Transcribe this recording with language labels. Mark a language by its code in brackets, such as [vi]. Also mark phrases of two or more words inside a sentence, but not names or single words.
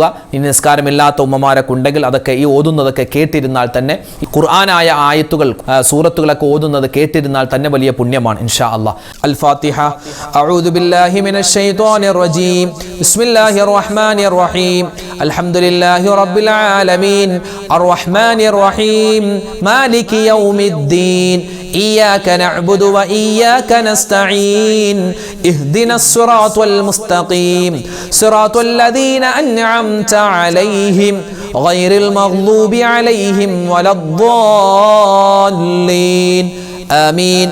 [ml] ഇനി നിസ്കാരമില്ലാത്ത ഉമ്മമാരൊക്കെ ഉണ്ടെങ്കിൽ അതൊക്കെ ഈ ഓതുന്നതൊക്കെ കേട്ടിരുന്നാൽ തന്നെ, ഈ ഖുർആനായ ആയത്തുകൾ സൂറത്തുകളൊക്കെ ഓതുന്നത് കേട്ടിരുന്നാൽ തന്നെ വലിയ പുണ്യമാണ് [ar] إن شاء الله. الفاتحة. أعوذ بالله من الشيطان الرجيم. بسم الله الرحمن الرحيم. الحمد لله رب العالمين الرحمن الرحيم مالك يوم الدين إياك نعبد وإياك نستعين اهدنا الصراط المستقيم صراط الذين أنعمت عليهم غير المغضوب عليهم ولا الضالين آمين.